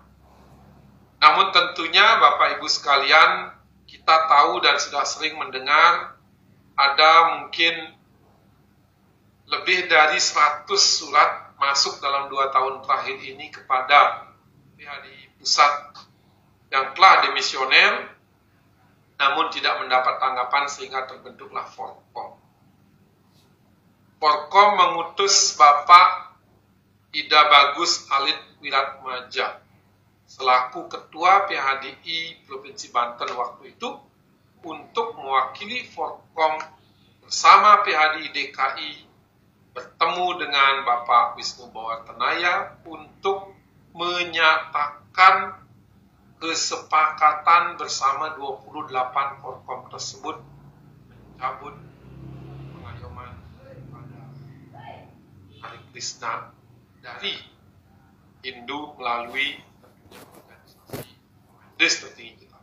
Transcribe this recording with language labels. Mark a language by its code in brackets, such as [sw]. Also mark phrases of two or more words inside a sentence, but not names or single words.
[id] Namun tentunya Bapak Ibu sekalian, kita tahu dan sudah sering mendengar ada mungkin lebih dari 100 surat masuk dalam 2 tahun terakhir ini kepada PHDI pusat yang telah demisioner namun tidak mendapat tanggapan sehingga terbentuklah Forkom. Forkom mengutus Bapak Ida Bagus Alit Wiratmaja selaku Ketua PHDI Provinsi Banten waktu itu untuk mewakili Forkom bersama PHDI DKI bertemu dengan Bapak Wisnu Bawatenaya untuk menyatakan kesepakatan bersama 28 Forkom tersebut mencabut pengayoman pada Hare Krishna dari Hindu melalui organisasi seperti kita.